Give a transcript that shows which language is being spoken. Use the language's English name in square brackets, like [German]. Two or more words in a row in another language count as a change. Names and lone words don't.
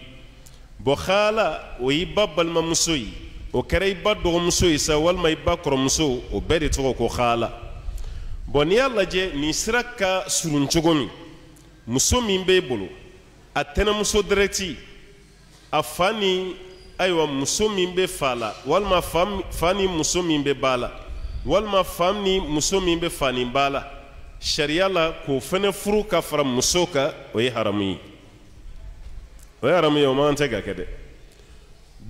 [Bambara] bon khala o y'i ba balimamuso ye o kɛra i ba dɔgɔmuso ye sa walima i ba kɔrɔmuso o bɛɛ de tɔgɔ ko khala bon n'i y'a lajɛ nin sira ka surun cogo min muso min b'e bolo a tɛnɛmuso direct a fa ni ayiwa muso min bɛ fa la walima fa ni muso min bɛ ba la walima fa ni muso min bɛ fa ni ba la sariya la k'o fɛnɛ furu ka fara muso kan o ye haramu ye o man tɛ ka kɛ dɛ dɔnni o ye muso yɛrɛ ba muso min b'e bolo o fɛnɛ ye i ba dɔ de ye aha ni cininiya ni kɔrɔbaliya bɔra a la o y'i ba dɔ de ye [French] parce que [Bambara] hadisa jɛlen bɛ [Arabic] صلى الله عليه وسلم [Bambara] alakira ko khala ko bɛ maa ba de place la